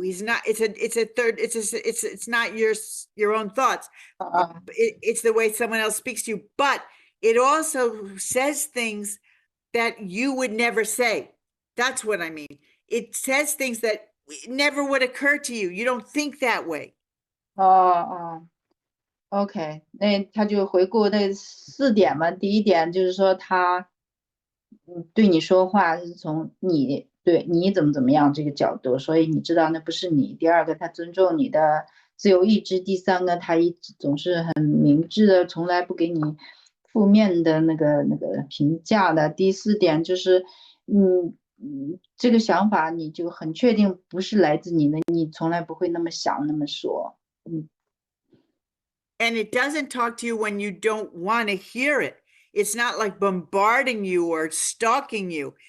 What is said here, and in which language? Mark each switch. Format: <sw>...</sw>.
<en>He's not, it's not your own thoughts. It's the way someone else speaks to you, but it also says things that you would never say. That's what I mean. It says things that never would occur to you. You don't think that way.</en> <zh>OK， 那他就回顾那4点嘛。第一点就是说他对你说话是从你对你怎么样这个角度，所以你知道那不是你。第二个，他尊重你的自由意志。第三个，他总是很明智的，从来不给你负面的那个评价的。第4点就是这个想法你就很确定不是来自你的，你从来不会那么想那么说。</zh> <en>And it doesn't talk to you when you don't want to hear it. It's not like bombarding you or stalking you.</en>